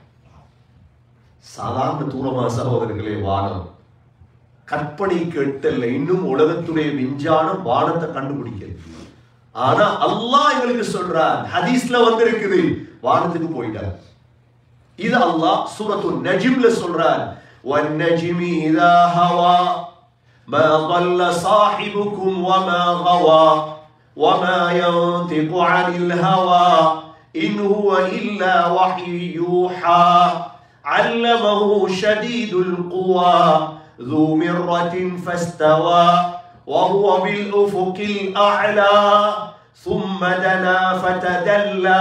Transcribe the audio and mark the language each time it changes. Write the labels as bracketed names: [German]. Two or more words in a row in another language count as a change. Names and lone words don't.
[Tamil] சாதாரண தூரமா சகோதரர்களே? வானம் கற்பனைக்கு எட்டல்ல. இன்னும் உலகத்துடைய விஞ்ஞானம் வானத்தை கண்டுபிடிக்கிறது. ஆனா அல்லாஹ் எங்களுக்கு சொல்றார், ஹதீஸ்ல வந்திருக்குது, வானத்துக்கு போயிட்டார். இது அல்லாஹ் சூரத்துல் நஜ்ம்ல சொல்றார், [Arabic] والنجم إذا هوى ما ضل صاحبكم وما غوى وما ينطق عن الهوى إن هو إلا وحي يوحى علمه شديد القوى ذو مرة فاستوى وهو بالأفق الأعلى ثم دنا فتدلى